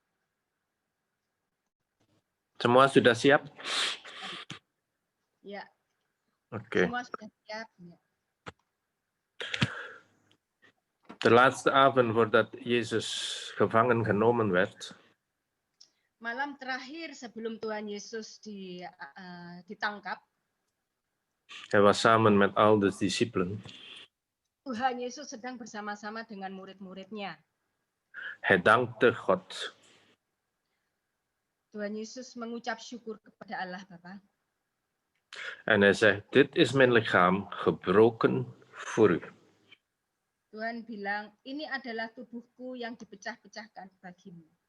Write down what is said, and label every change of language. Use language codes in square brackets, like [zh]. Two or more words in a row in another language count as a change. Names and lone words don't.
[id] Semua sudah siap? Ya. Oké. Semua sudah siap. Ya. [nl] De laatste avond voordat Jezus gevangen genomen werd, [id] Malam terakhir sebelum Tuhan Yesus ditangkap, [nl] hij was samen met al de discipelen. [id] Tuhan Yesus sedang bersama-sama dengan murid-muridnya. [nl] Hij dankte God. [id] Tuhan Yesus mengucap syukur kepada Allah Bapa. [nl] En hij zegt, dit is mijn lichaam gebroken voor u. [id] Tuhan bilang, ini adalah tubuhku yang dipecah-pecahkan bagimu.